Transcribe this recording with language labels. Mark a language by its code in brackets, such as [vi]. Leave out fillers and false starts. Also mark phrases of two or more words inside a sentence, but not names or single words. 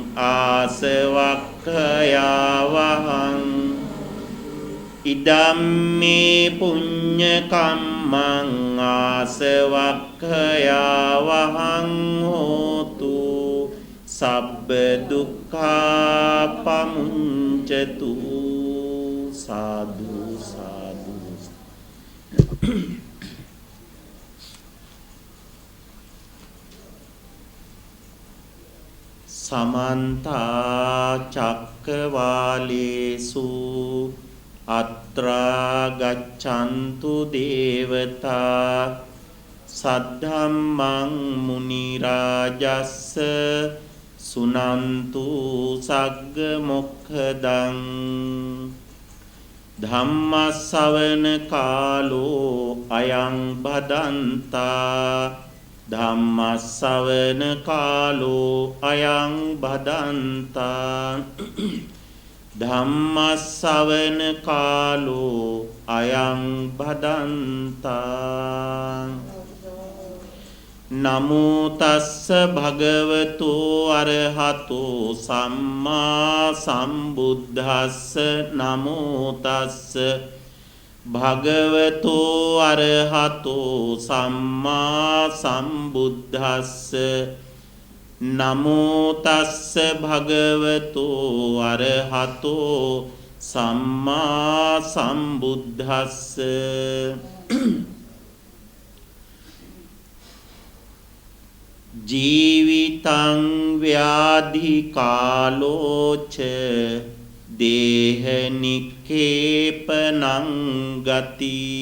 [pi] ආසවක්ඛයා වහං ඉදම්මේ පුඤ්ඤ කම්මං ආසවක්ඛයා වහං හෝතු සබ්බ දුක්ඛා පමුඤ්චතු සාදු සාදු समन्त चक्रवालेषु अत्रा गच्छन्तु देवता सद्धम्मं मुनि राजस्स सुनन्तु सग्ग मोक्खदं धम्मස්සවන කාලෝ අයං බදන්තා ධම්මස්සවන කාලෝ අයං බදන්තා ධම්මස්සවන කාලෝ අයං බදන්තා නමෝ තස්ස භගවතෝ අරහතෝ සම්මා සම්බුද්දස්ස නමෝ තස්ස භගවතෝ අරහතෝ සම්මා සම්බුද්දස්ස නමෝ තස්ස භගවතෝ අරහතෝ සම්මා සම්බුද්දස්ස ජීවිතං ව්‍යාධි කාලෝච දේහ නික්ඛේපනං ගති